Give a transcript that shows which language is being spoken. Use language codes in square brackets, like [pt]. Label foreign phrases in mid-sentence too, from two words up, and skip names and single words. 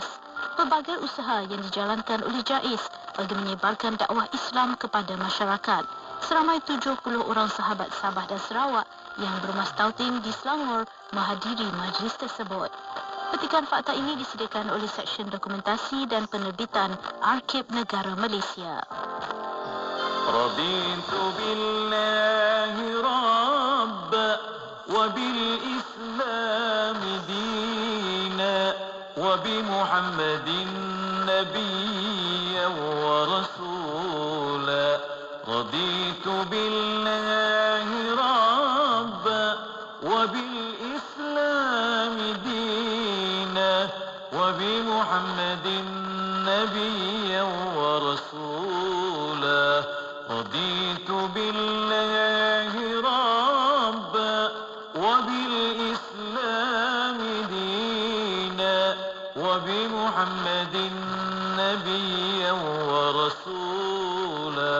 [ms] Pelbagai usaha yang dijalankan oleh JAIS bagi menyebarkan dakwah Islam kepada masyarakat. Seramai 70 orang sahabat Sabah dan Sarawak yang bermastautin di Selangor menghadiri majlis tersebut. Petikan fakta ini disediakan oleh Seksyen Dokumentasi dan Penerbitan Arkib Negara Malaysia. [ar] رضيت بالله ربا وبالإسلام دينا وبمحمد نبيا ورسولا. رضيت بالله ربا وبالإسلام دينا وبمحمد نبيا ورسولا. رضيت بالله ربا وبالإسلام دينا وبمحمد نبيا ورسولا.